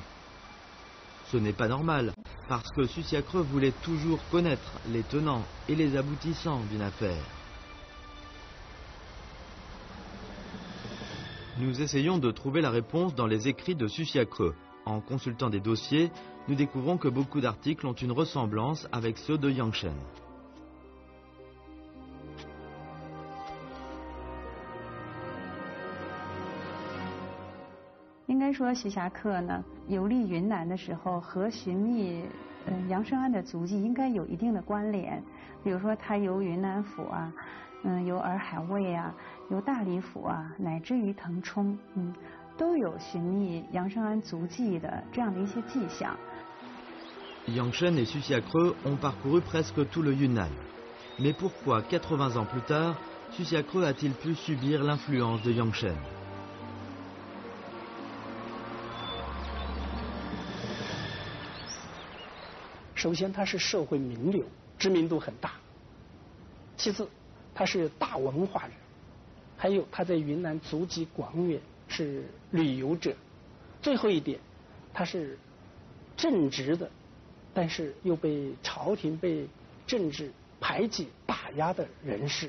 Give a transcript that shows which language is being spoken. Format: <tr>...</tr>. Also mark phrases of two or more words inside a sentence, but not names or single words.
<fr>Ce n'est pas normal, parce que Susiakreux voulait toujours connaître les tenants et les aboutissants d'une affaire. Nous essayons de trouver la réponse dans les écrits de Susiakreux. En consultant des dossiers, nous découvrons que beaucoup d'articles ont une ressemblance avec ceux de Yangshen.</fr> <zh>应该说，徐霞客呢游历云南的时候和寻觅杨胜安的足迹应该有一定的关联。比如说，他游云南府啊，游洱海卫啊，游大理府啊，乃至于腾冲，都有寻觅杨胜安足迹的这样的一些迹象。</zh> <fr>Yangshen et Susiakreux ont parcouru presque tout le Yunnan. Mais pourquoi, 80 ans plus tard, Susiakreux a-t-il pu subir l'influence de Yangshen?</fr> <zh>首先，他是社会名流，知名度很大；其次，他是大文化人；还有他在云南足迹广远，是旅游者；最后一点，他是正直的，但是又被朝廷、被政治排挤、打压的人士。</zh>